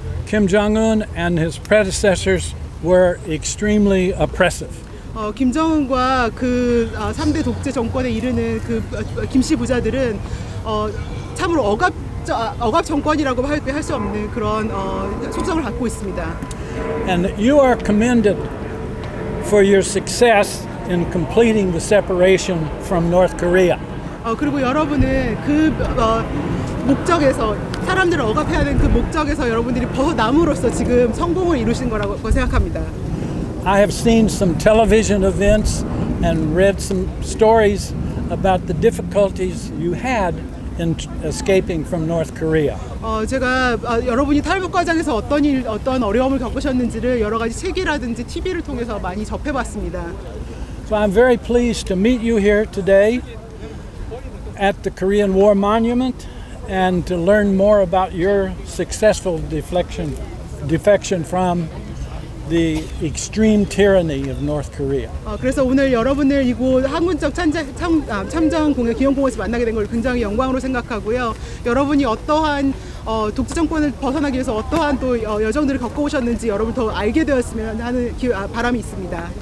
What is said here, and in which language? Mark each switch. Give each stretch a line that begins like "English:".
English: Kim Jong-un and his predecessors were extremely oppressive.
Korean: 김정은과 그 3대 독재 정권에 이르는 그 김씨 부자들은 참으로 억압 정권이라고 할 수 없는 그런 속성을 갖고 있습니다.
English: And you are commended for your success in completing the separation from North Korea.
Korean: 그리고 여러분은 그 목적에서 사람들을 억압해야 하는 그 목적에서 여러분들이 벗어남으로써 지금 성공을 이루신 거라고 생각합니다.
English: I have seen some television events and read some stories about the difficulties you had in escaping from North Korea.
Korean: 제가 여러분이 탈북 과정에서 어떤 어려움을 겪으셨는지를 여러 가지 책이라든지 TV를 통해서 많이 접해봤습니다.
English: So I'm very pleased to meet you here today at the Korean War Monument and to learn more about your successful defection from the extreme tyranny of North Korea.
Korean: 그래서 오늘 여러분을 이곳 항문적 참전 기념공원에서 만나게 된 걸 굉장히 영광으로 생각하고요. 여러분이 어떠한 독재 정권을 벗어나기 위해서 어떠한 또 여정들을 겪어오셨는지 여러분 더 알게 되었으면 하는 바람이 있습니다.